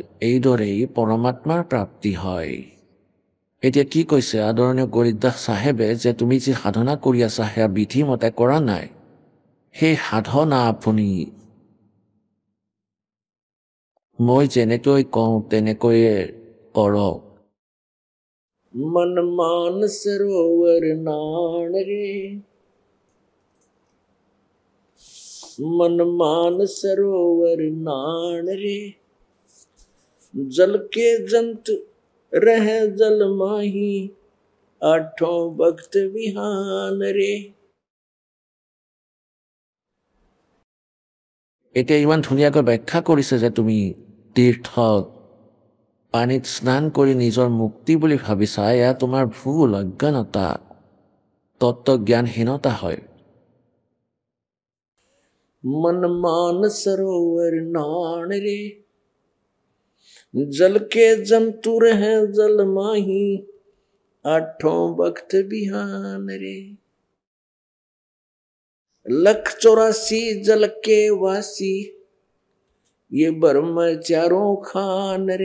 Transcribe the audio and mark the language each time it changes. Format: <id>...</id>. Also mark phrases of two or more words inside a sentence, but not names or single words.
<as>এইদৰেই পৰমাত্মাৰ প্ৰাপ্তি হয়। এতিয়া কি কৈছে আদৰণীয় গৰিদাস চাহেবে, যে তুমি যি সাধনা কৰি আছা সেয়া বিধিমতে কৰা নাই। সেই সাধনা আপুনি মই যেনেকৈ কওঁ তেনেকৈয়ে কৰক।</as> <hi>मन मान सरोवर नान रे, मन मान सरोवर नान रे, जल के जंतु रह जल माही, 8 भक्त विहान रे।</hi> <as>এতিয়া ইমান ধুনীয়াকৈ ব্যাখ্যা কৰিছে যে তুমি তীৰ্থত পানীত স্নান কৰি নিজৰ মুক্তি বুলি ভাবিছা। এয়া তোমাৰ ভুল, অজ্ঞানতা, তত্ত্বজ্ঞানহীনতা হয়।</as> <hi>मन मान सरोवर नान रे, जल के जंतु रह जल माही, 8 भक्त बिहान रे। 184 जल के वासी, ये ब्रह्म चारों खान रे।</hi>